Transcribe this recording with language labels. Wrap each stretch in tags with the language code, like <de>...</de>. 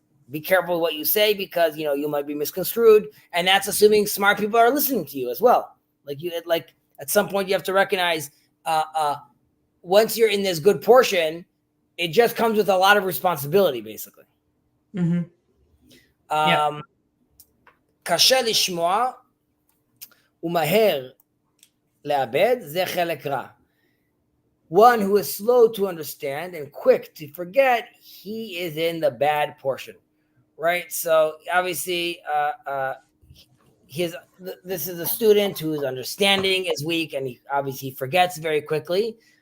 <en>Be careful what you say because you might be misconstrued, and that's assuming smart people are listening to you as well. Like at some point you have to recognize. Once you're in this good portion, it just comes with a lot of responsibility, basically.</en> <he>קשה לשמוע ומהר לאבד, זה חלק רע.</he> <en>One who is slow to understand and quick to forget, he is in the bad portion, right? So obviously, this is a student whose understanding is weak, and he obviously forgets very quickly.</en>